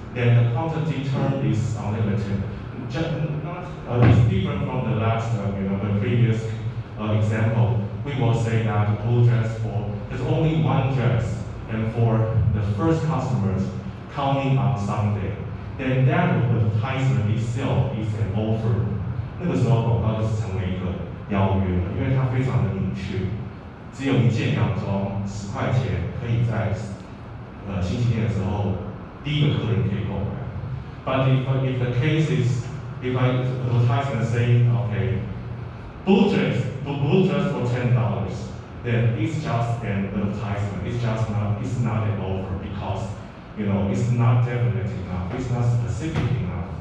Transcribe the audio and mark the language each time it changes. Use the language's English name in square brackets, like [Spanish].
[English] Then the quantity term is unlimited. It's different from the last, the previous example. We will say that the blue dress there's only one dress, and for the first customers coming on Sunday, then that advertisement itself is an offer. [Chinese] 那个时候广告就是成为一个邀约了，因为它非常的明确，只有一件洋装10块钱，可以在星期天的时候第一个客人可以购买。 [English] But if the case is, if I advertisement saying, okay, blue dress for $10, then it's just an advertisement. It's not an offer because it's not definite enough. It's not specific enough.